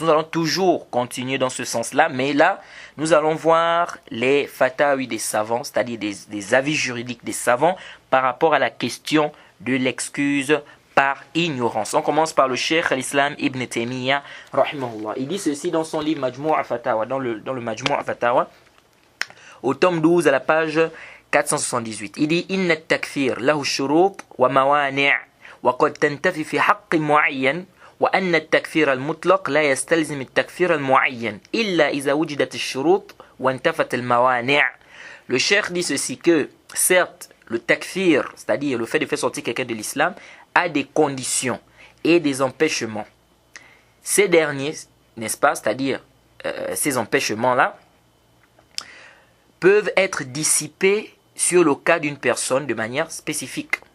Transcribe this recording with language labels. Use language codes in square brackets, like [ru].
[fr] Nous allons toujours continuer dans ce sens-là, mais là, nous allons voir les fatawi des savants, c'est-à-dire des avis juridiques des savants par rapport à la question de l'excuse par ignorance. On commence par le Cheikh al-Islam Ibn Taymiyyah, rahimahullah. Il dit ceci dans son livre Majmou' al-Fatawa, dans le Majmou' al-Fatawa, au tome 12 à la page 478. Il dit [ar] إن التكفير له شروط وموانع وقد تنتفي في حق معين وأن التكفير المطلق لا يستلزم التكفير المعين إلا إذا وجدت الشروط وانتفت الموانع. [fr] Le cheikh dit ceci que certes le takfir, c'est-à-dire le fait de faire sortir quelqu'un de l'islam, a des conditions et des empêchements. Ces derniers, n'est-ce pas, c'est-à-dire ces empêchements-là, peuvent être dissipés sur le cas d'une personne de manière spécifique.